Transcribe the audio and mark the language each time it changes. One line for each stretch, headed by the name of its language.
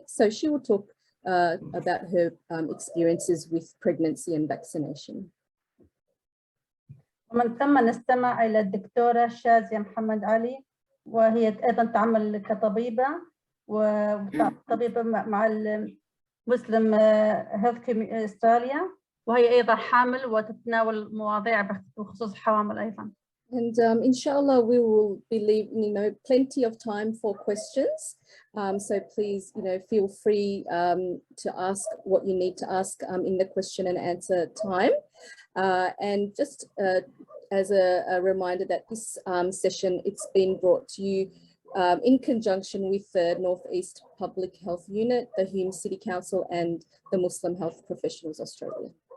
English: So she will talk about her experiences with pregnancy and vaccination.
Arabic: ومن ثم نستمع إلى الدكتورة شازية محمد علي، وهي أيضا تعمل كطبيبة وطبيبة مع المسلم هيلث أستراليا، وهي أيضا حامل وتتناول مواضيع بخصوص الحوامل أيضا.
English: And inshallah we will be leaving plenty of time for questions. So please feel free to ask what you need to ask in the question and answer time. And just as a reminder that this session, it's been brought to you in conjunction with the Northeast Public Health Unit, the Hume City Council and the Muslim Health Professionals Australia.